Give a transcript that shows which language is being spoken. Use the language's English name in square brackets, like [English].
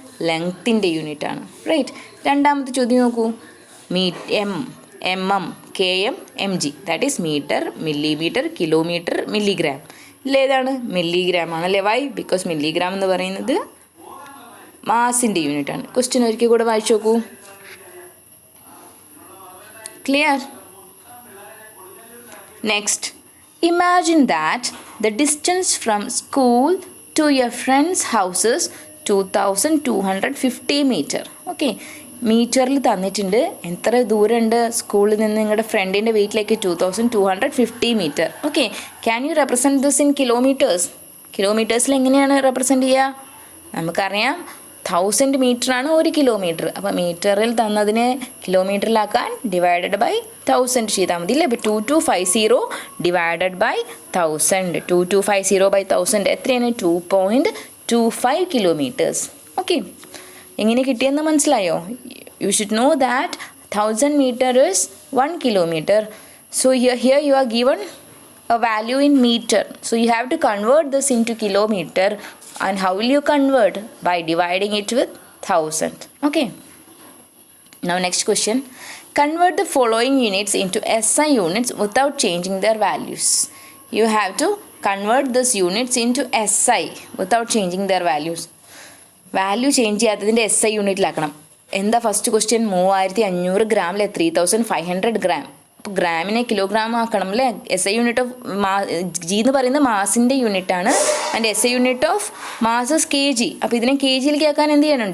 [Malayalam] ലെങ്ത്തിൻ്റെ യൂണിറ്റാണ്. റൈറ്റ്. രണ്ടാമത്തെ ചോദ്യം നോക്കൂ. mm, km, mg, that is metre, millimetre, kilometre, milligram. ഇതിലേതാണ്? മില്ലിഗ്രാം ആണ് അല്ലേ. വൈ? ബിക്കോസ് മില്ലിഗ്രാം എന്ന് പറയുന്നത് മാസിൻ്റെ യൂണിറ്റാണ്. ക്വസ്റ്റ്യൻ ഒരിക്കൽ കൂടെ വായിച്ചു നോക്കൂ. [English] Clear? Next, imagine that the distance from school to your friend's house is 2250 meter. [Malayalam] Okay, മീറ്ററിൽ തന്നിട്ടുണ്ട് എത്ര ദൂരമുണ്ട് സ്കൂളിൽ നിന്ന് നിങ്ങളുടെ ഫ്രണ്ടിൻ്റെ വീട്ടിലേക്ക്? [English] 2250 metre. Okay, can you represent this in kilometres? [Malayalam] കിലോമീറ്റേഴ്സിൽ എങ്ങനെയാണ് റെപ്രസെൻറ്റ് ചെയ്യുക? നമുക്കറിയാം 1000 മീറ്ററാണ് 1 കിലോമീറ്റർ. അപ്പോൾ മീറ്ററിൽ തന്നതിനെ കിലോമീറ്ററിലാക്കാൻ ഡിവൈഡഡ് ബൈ 1000 ചെയ്താൽ മതി അല്ലേ. അപ്പോൾ 2250 ഡിവൈഡഡ് ബൈ 1000. 2250 ബൈ 1000 എത്രയാണ്? 25 kilometers. Okay. എങ്ങനെ കിട്ടിയെന്ന് മനസ്സിലായോ? [English] You should know that 1000 meter is 1 kilometer. So here you are given a value in meter. So you have to convert this into kilometer. And how will you convert? By dividing it with 1000. Okay. Now next question. Convert the following units into SI units without changing their values. You have to convert these units into SI without changing their values. [Malayalam] Value change ചെയ്യാത്തതിൻ്റെ SI യൂണിറ്റിലാക്കണം. എന്താ first question? 3500 ഗ്രാമിലെ 3500 gram. അപ്പോൾ ഗ്രാമിനെ kilogram ആക്കണം അല്ലേ? SI unit of G എന്ന് പറയുന്നത് മാസിൻ്റെ യൂണിറ്റാണ്. [English] And SI unit of masses kg. [Malayalam] അപ്പോൾ ഇതിനെ kgയിലേക്ക് ആക്കാൻ എന്ത് ചെയ്യണം?